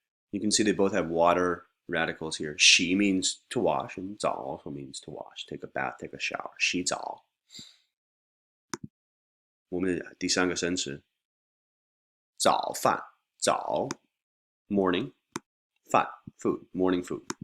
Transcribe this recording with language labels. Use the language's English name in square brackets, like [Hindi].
[English] You can see they both have water radicals here. 洗 means to wash, and 澡 also means to wash. Take a bath, take a shower. [Chinese] 洗澡。我们的第三个生词早饭。 [English] morning, 饭 food, morning food.